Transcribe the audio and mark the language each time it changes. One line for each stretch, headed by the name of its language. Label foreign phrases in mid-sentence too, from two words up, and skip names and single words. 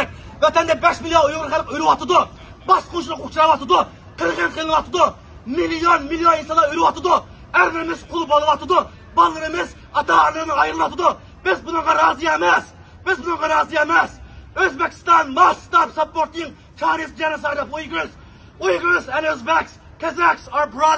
Uzbek: Vatanda 5 million Uyg'ur xalq o'lyapti. Bosqinchilik uchrayapti, qirg'in qilyapti. Milyon insonlar o'lyapti. Erlarimiz qul bo'lyapti. Bolalarimiz ota-onalardan ayrilyapti. Biz bunga rozi emas.
English: Uzbekistan must stop supporting Chinese genocide of Uyghurs. Uyghurs and Uzbeks, Kazakhs are brothers.